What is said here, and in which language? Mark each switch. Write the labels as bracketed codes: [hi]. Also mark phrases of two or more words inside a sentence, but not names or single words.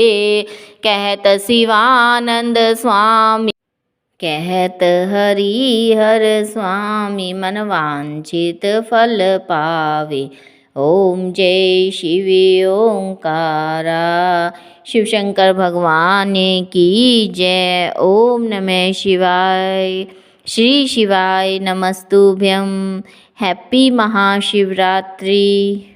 [hi] कहत शिवानंद स्वामी, कहत हरि हर स्वामी, मन वांछित फल पावे। ओम जय शिव ओंकारा। शिव शंकर भगवान की जय। [sa] ओम नमः शिवाय। श्री शिवाय नमस्तुभ्यं। [en] हैप्पी महाशिवरात्रि।